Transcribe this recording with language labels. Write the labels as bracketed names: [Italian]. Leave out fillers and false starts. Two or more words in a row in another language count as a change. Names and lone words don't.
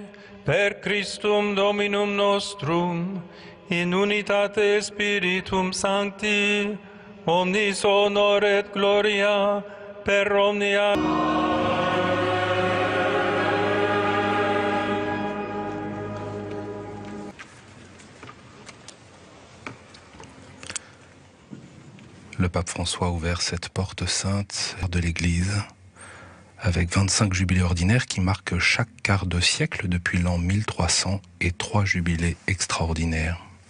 [Latin] per Christum Dominum nostrum, in unitate Spiritum Sancti, omnis honor et gloria, per omnia. [French] Le pape François a ouvert cette porte sainte de l'Église avec 25 jubilés ordinaires qui marquent chaque quart de siècle depuis l'an 1300 et 3 jubilés extraordinaires.